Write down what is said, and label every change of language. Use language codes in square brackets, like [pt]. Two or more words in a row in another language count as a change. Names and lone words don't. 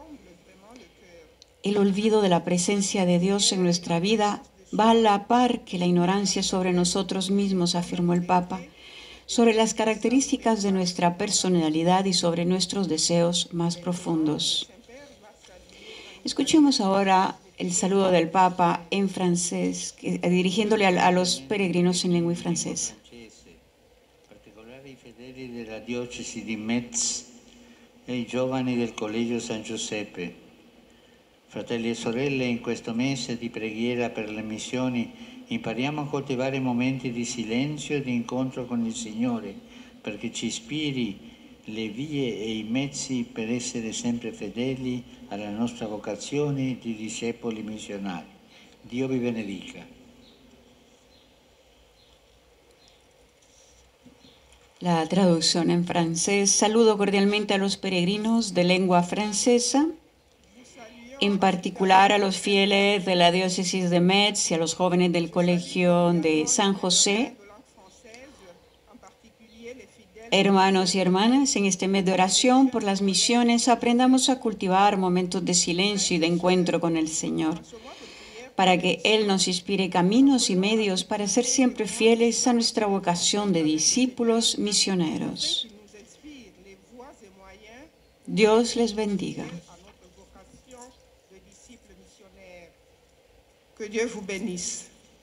[es] El olvido de la presencia de Dios en nuestra vida va a la par que la ignorancia sobre nosotros mismos, afirmó el Papa, sobre las características de nuestra personalidad y sobre nuestros deseos más profundos. Escuchemos ahora el saludo del Papa en francés, dirigiéndole a los peregrinos en lengua francesa. [it] Particolari fedeli della diocesi di Metz e i giovani del Collegio San Giuseppe. Fratelli e sorelle, in questo mese di preghiera per le missioni impariamo a coltivare momenti di silenzio e di incontro con il Signore, perché ci ispiri le vie e i mezzi per essere sempre fedeli alla nostra vocazione di discepoli missionari. Dio vi benedica. [es] La traducción en francés. Saludo cordialmente a los peregrinos de lengua francesa, en particular a los fieles de la diócesis de Metz y a los jóvenes del Colegio de San José. Hermanos y hermanas, en este mes de oración por las misiones aprendamos a cultivar momentos de silencio y de encuentro con el Señor, para que Él nos inspire caminos y medios para ser siempre fieles a nuestra vocación de discípulos misioneros. Dios les bendiga. [fr] À notre vocation de disciples missionnaires. Que Dieu vous bénisse.